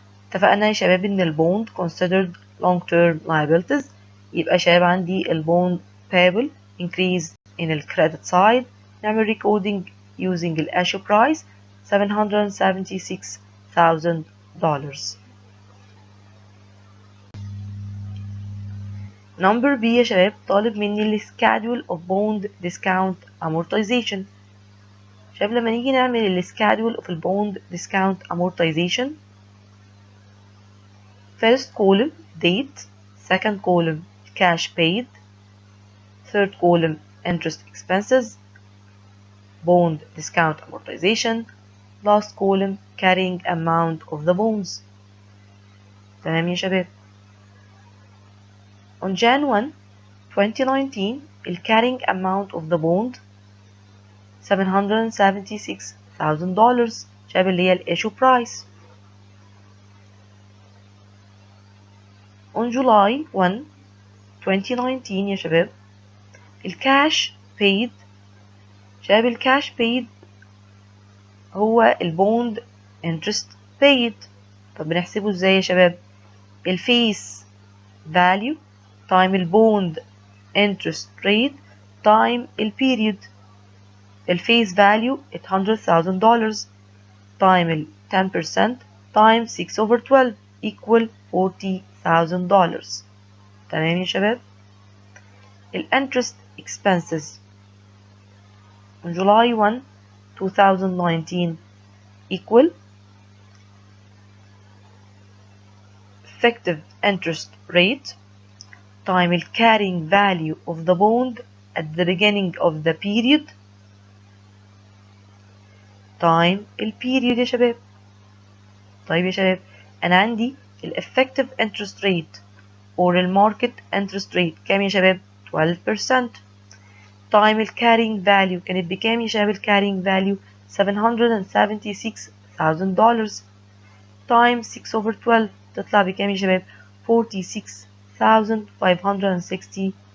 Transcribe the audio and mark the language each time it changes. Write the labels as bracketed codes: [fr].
[ar] اتفقنا يا شباب ان البوند [en] considered long term liabilities [ar] يبقى شباب عندي البوند [en] payable increase in the credit side نعمل recording using the issue price $776,000. [ar] نمبر بي يا شباب طالب مني ال [en] schedule of bond discount amortization. [ar] شباب لما نيجي نعمل ال [en] schedule of bond discount amortization، first column date، second column cash paid، third column interest expenses، bond discount amortization، last column carrying amount of the bonds. [ar] تمام يا شباب. [en] On Jan 1 2019 the carrying amount of the bond $776,000 [ar] شباب اللي هي ال [en] issue price. On July 1 2019 [ar] يا شباب الكاش paid، شباب الكاش paid هو البوند interest paid. طب بنحسبه ازاي يا شباب؟ الفيس value time البوند interest rate time البيريود. [en] الفيس value $800,000 time ال 10% time 6/12 equal $40,000. [ar] تمام يا شباب. [en] ال interest expenses on July 1 2019 equal effective interest rate time the carrying value of the bond at the beginning of the period time [ar] البيريود يا شباب. طيب يا شباب أنا عندي ال [en] effective interest rate or ال market interest rate [ar] كام يا شباب؟ 12%. time ال carrying value كانت بكام يا شباب؟ ال [en] carrying value $776,000 time 6/12 [ar] تطلع بكام يا شباب؟ $46,560.